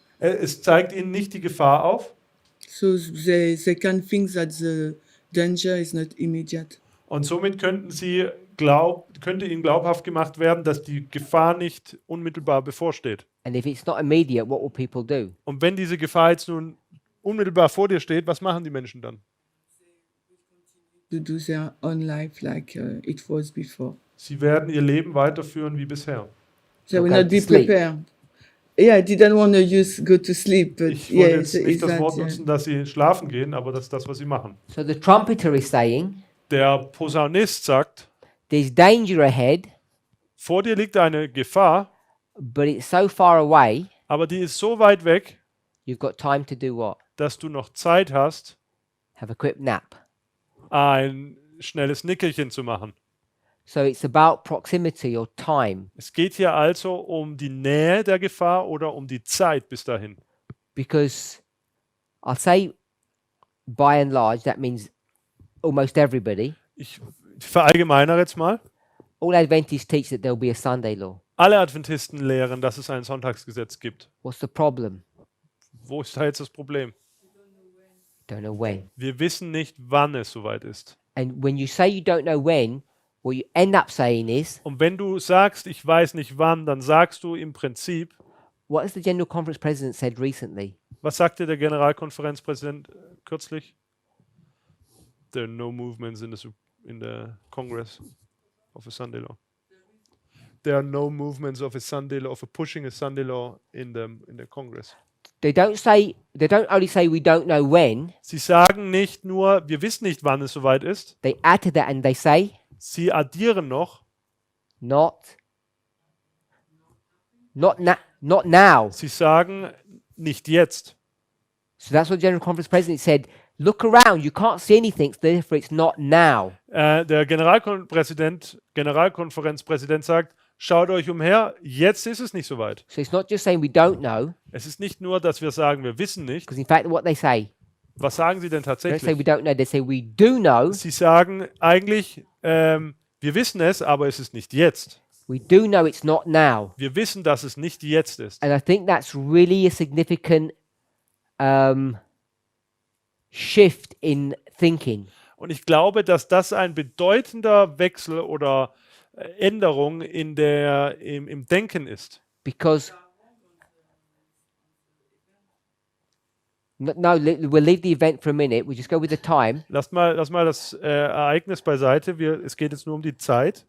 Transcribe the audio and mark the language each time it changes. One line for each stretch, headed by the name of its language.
German: Es zeigt ihnen nicht die Gefahr auf.
English: so they can think that the danger is not immediate.
German: Und somit könnte ihnen glaubhaft gemacht werden, dass die Gefahr nicht unmittelbar bevorsteht.
English: And if it's not immediate, what will people do?
German: Und wenn diese Gefahr jetzt nun unmittelbar vor dir steht, was machen die Menschen dann?
English: To do their own life like it was before.
German: Sie werden ihr Leben weiterführen wie bisher.
English: They will Okay, not be sleep. prepared. Yeah, I didn't want to go to sleep, but
German: Ich
English: yeah,
German: wollte jetzt
English: it's
German: nicht das
English: that,
German: Wort
English: yeah.
German: nutzen, dass sie schlafen gehen, aber das ist das, was sie machen.
English: So the trumpeter is saying,
German: Der Posaunist sagt,
English: there's danger ahead,
German: vor dir liegt eine Gefahr,
English: but it's so far away,
German: aber die ist so weit weg,
English: you've got time to do what?
German: dass du noch Zeit hast,
English: Have a quick nap.
German: ein schnelles Nickerchen zu machen.
English: So it's about proximity or time,
German: Es geht hier also um die Nähe der Gefahr oder um die Zeit bis dahin.
English: because I'll say by and large, that means almost everybody.
German: Ich verallgemeinere jetzt mal.
English: All Adventists teach that there'll be a Sunday law.
German: Alle Adventisten lehren, dass es ein Sonntagsgesetz gibt.
English: What's the problem?
German: Wo ist da jetzt das Problem?
English: Don't know when.
German: Wir wissen nicht, wann es soweit ist.
English: And when you say you don't know when, what you end up saying is,
German: Und wenn du sagst, ich weiß nicht wann, dann sagst du im Prinzip,
English: what has the General Conference President said recently?
German: was sagte der Generalkonferenzpräsident kürzlich?
English: There are no movements in the Congress of a Sunday law. There are no movements of a Sunday law, of a pushing a Sunday law in the Congress. They don't only say we don't know when,
German: Sie sagen nicht nur, wir wissen nicht, wann es soweit ist.
English: they add to that and they say,
German: Sie addieren noch,
English: not now.
German: sie sagen nicht jetzt.
English: So that's what the General Conference President said. Look around, you can't see anything, therefore it's not now.
German: Der Generalkonferenzpräsident sagt, schaut euch umher, jetzt ist es nicht soweit.
English: So it's not just saying we don't know,
German: Es ist nicht nur, dass wir sagen, wir wissen nicht.
English: because in fact what they say,
German: Was sagen sie denn
English: they don't say we
German: tatsächlich?
English: don't know, they say we do know,
German: Sie sagen eigentlich, wir wissen es, aber es ist nicht jetzt.
English: we do know it's not now.
German: Wir wissen, dass es nicht jetzt ist.
English: And I think that's really a significant shift in thinking.
German: Und ich glaube, dass das ein bedeutender Wechsel oder Änderung im Denken ist.
English: Because we'll leave the event for a minute. We just go with the time.
German: Lass mal das Ereignis beiseite. Es geht jetzt nur um die Zeit.